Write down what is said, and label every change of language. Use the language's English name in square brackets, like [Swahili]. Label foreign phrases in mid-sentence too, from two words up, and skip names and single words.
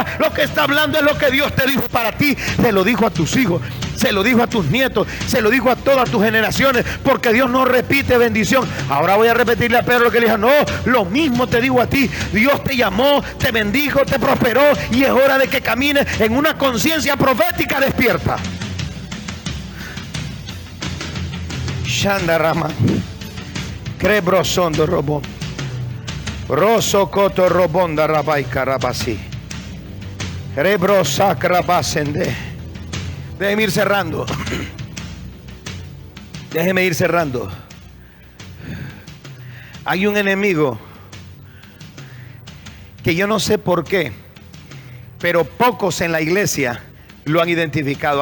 [Spanish] Lo que está hablando es lo que Dios te dijo para ti. Se lo dijo a tus hijos, se lo dijo a tus nietos, se lo dijo a todas tus generaciones, porque Dios no repite bendición. Ahora voy a repetirle a Pedro lo que le dijo: no, lo mismo te digo a ti. Dios te llamó, te bendijo, te prosperó, y es hora de que camines en una conciencia profética despierta. Shandarama Crebrosondo Robón Rosso Coto Robonda Rabai Carabasi Crebrosa Crabasende. Déjeme ir cerrando. Déjeme ir cerrando. Hay un enemigo que yo no sé por qué, pero pocos en la iglesia lo han identificado.